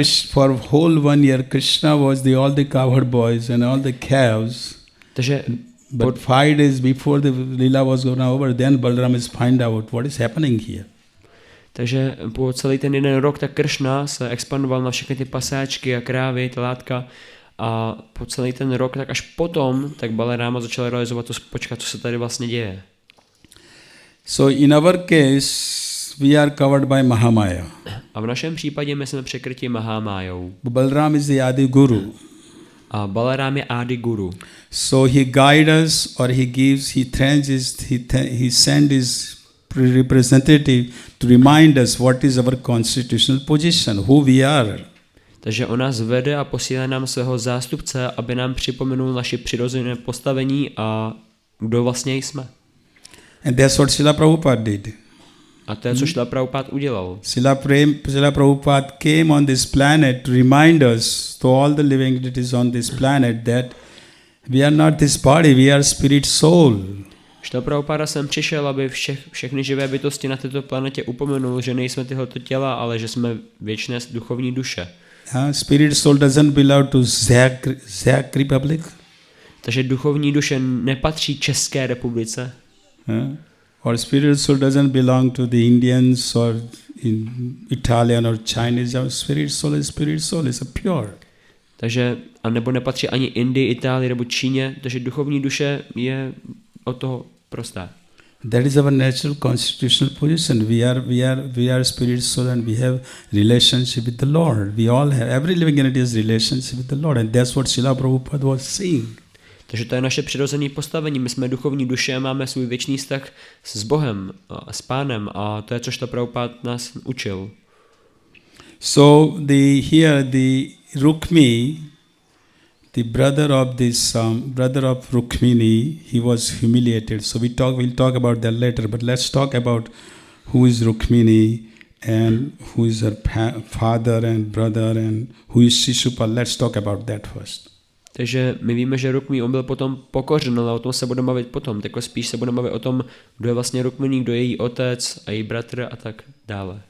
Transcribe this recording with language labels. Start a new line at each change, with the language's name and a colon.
English: for whole 1 year, Krishna was all the cowherd boys and all the cows.
Czech: Takže
English: But 5 days before the Lila was going over, then Balram is find out what is happening here.
Czech: Takže po celý ten jeden rok tak Kršna se expandoval na všechny ty pasáčky a krávy, telátka a po celý ten rok, tak až potom, tak Balaráma začal realizovat to, počkat, co se tady vlastně děje.
English: So in our case, we are covered by Mahamaya.
Czech: A v našem případě my jsme překryti Mahamájou.
English: Balram is the Adi Guru.
Czech: A Balarám je Adi Guru.
English: So he guides us, or he gives, he sends his representative to remind us what is our constitutional position, who we are.
Czech: Takže on nás vede a posílá nám svého zástupce, aby nám připomenul naše přirozené postavení a kdo vlastně jsme.
English: And that's what Srila Prabhupada did.
Czech: A to je, co Srila Prabhupada udělal.
English: Srila Prabhupada came on this planet to remind us, to all the living entities on this planet, that we are not this body, we are spirit soul.
Czech: Srila Prabhupada sem přišel, aby všechny živé bytosti na této planetě upomenul, že nejsme tyhoto těla, ale že jsme věčné duchovní duše.
English: Spirit soul doesn't belong to Czech Republic.
Czech: Takže duchovní duše nepatří České republice.
English: Or spirit soul doesn't belong to the Indians or Italian or Chinese. Our spirit soul is a pure.
Czech: Takže, a nebo nepatří ani Indii, Itálii nebo Číně, takže duchovní duše je od toho prostá.
English: That is our natural constitutional position. We are spirit soul and we have relationship with the Lord. We all have, every living entity has relationship with the Lord, and that's what Srila Prabhupada was saying.
Czech: Takže to je naše přirozené postavení. My jsme duchovní duše a máme svůj věčný vztah s Bohem a s Pánem a to je, co Srila Prabhupada nás učil.
English: So the Rukmi, the brother of Rukmini, he was humiliated. So we'll talk about that later. But let's talk about who is Rukmini and who is her father and brother and who is Shishupal. Let's talk about that first.
Czech: Takže my víme, že Rukmí, on byl potom pokořen, ale o tom se budeme bavit potom. Tak spíš se budeme bavit o tom, kdo je vlastně Rukmini, kdo je její otec a její bratr a tak dále.